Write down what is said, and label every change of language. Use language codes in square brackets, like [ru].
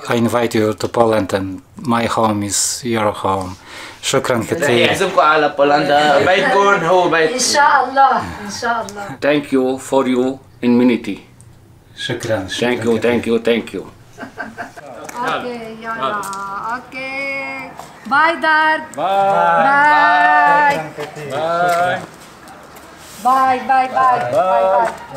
[en] I invite you to Poland and my home is your home. [ar] شكرا كثير. يعزمكم على بولندا، بيتكم هو بيتكم. إن شاء الله إن شاء الله. [en] Thank you for your immunity. [ar] شكرا. [en] Thank you, thank you, thank you. Okay يلا okay. Bye دار. Bye. Bye. Bye bye bye bye bye.